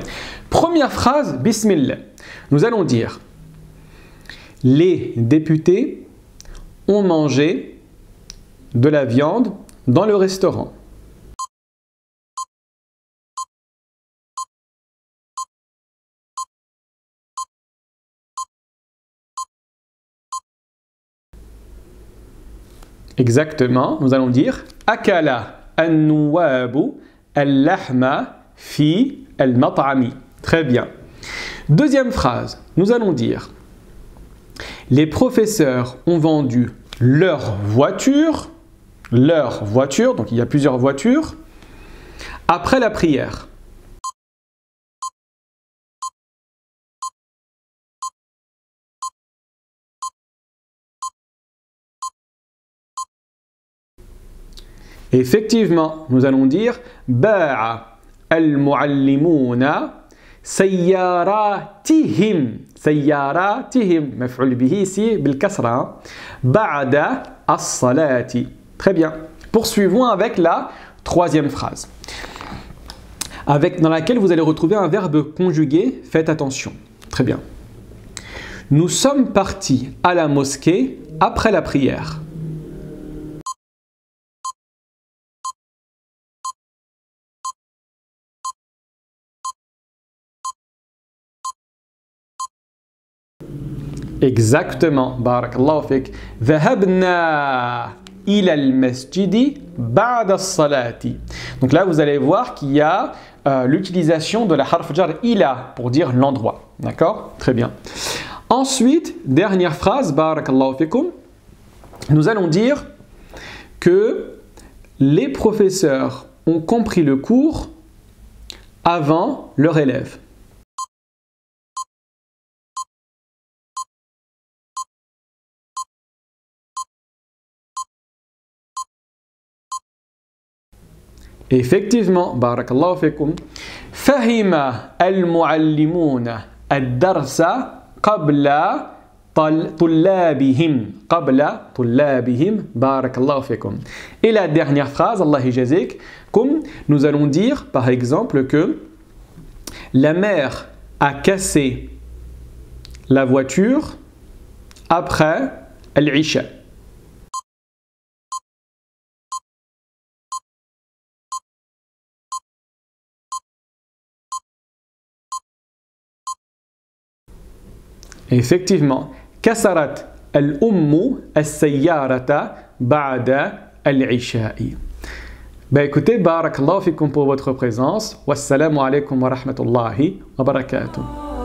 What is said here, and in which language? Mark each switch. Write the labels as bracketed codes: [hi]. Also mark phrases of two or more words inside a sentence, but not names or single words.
[fr] Première phrase, bismillah. Nous allons dire « Les députés ont mangé de la viande dans le restaurant. » Exactement, nous allons dire « [ar] أكل النواب اللحم في المطعم [fr] » Très bien. Deuxième phrase, nous allons dire « Les professeurs ont vendu leur voiture, donc il y a plusieurs voitures, après la prière. » Effectivement, nous allons dire [ar] باع المعلمون سيارتهم. سيارتهم، مفعول به ici بالكسرة، بعد الصلاة. [fr] Très bien. Poursuivons avec la troisième phrase, dans laquelle vous allez retrouver un verbe conjugué. Faites attention. Très bien. Nous sommes partis à la mosquée après la prière. Exactement, [ar] بارك الله فيك. ذهبنا إلى المسجد بعد الصلاة. [fr] Donc là, vous allez voir qu'il y a l'utilisation de la [ar] حرف جر إلى [fr] pour dire l'endroit. D'accord? Très bien. Ensuite, dernière phrase, [ar] بارك الله فيكم. [fr] Nous allons dire que les professeurs ont compris le cours avant leur élève. Effectivement, [ar] بارك الله فيكم. فهم المعلمون الدرس قبل طلابهم. قبل طلابهم، بارك الله فيكم. [fr] Et la dernière phrase, [ar] الله يجازيك, [fr] comme nous allons dire par exemple que la mère a cassé la voiture après al-isha. Effectivement, [ar] كسرت الأم السيارة بعد العشاء. [fr] Écoutez, [ar] بارك الله فيكم [fr] pour votre présence. [ar] والسلام عليكم ورحمة الله وبركاته.